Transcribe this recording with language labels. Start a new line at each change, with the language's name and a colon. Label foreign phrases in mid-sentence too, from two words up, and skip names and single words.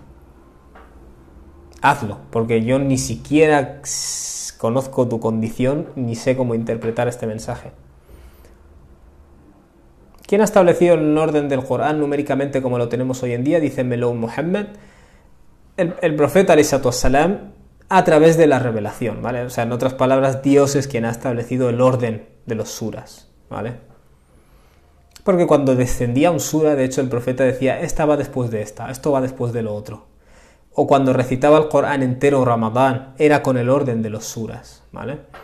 Spanish: Hazlo, porque yo ni siquiera conozco tu condición ni sé cómo interpretar este mensaje. ¿Quién ha establecido el orden del Corán numéricamente como lo tenemos hoy en día? Dice Melou Muhammad. El profeta
Arabic: عليه الصلاة والسلام,
Spanish: a través de la revelación, ¿vale? O sea, en otras palabras, Dios es quien ha establecido el orden de los suras, ¿vale? Porque cuando descendía un sura, de hecho el profeta decía, esta va después de esta, esto va después de lo otro. O cuando recitaba el Corán entero Ramadán, era con el orden de los suras, ¿vale?